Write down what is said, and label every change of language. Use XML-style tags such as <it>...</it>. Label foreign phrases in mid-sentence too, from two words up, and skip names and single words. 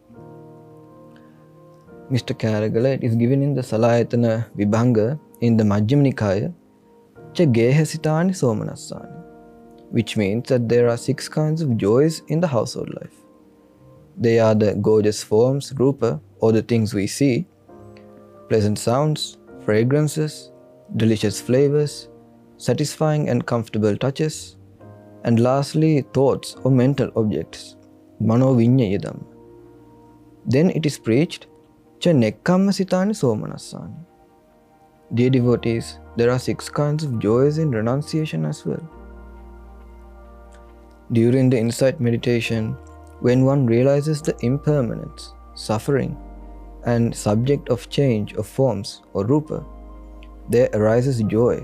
<en>Mr. Karagala, it is given in the Salayatana Vibhanga in the Majjhima Nikaya,</en> <pi>Cha Geha Sitani Somanasani,</pi> <en>which means that there are 6 kinds of joys in the household life. They are the gorgeous forms, rupa, or the things we see, pleasant sounds, fragrances, delicious flavors, satisfying and comfortable touches, and lastly, thoughts or mental objects,</en> <pi>mano vinyaya dhamma.</pi> <en>Then it is preached,</en> <pi>cha nekkamma sitani somanassani.</pi> <en>Dear devotees, there are 6 kinds of joys in renunciation as well. During the insight meditation, when one realizes the impermanence, suffering, and subject of change of forms or rupa, there arises joy.</en>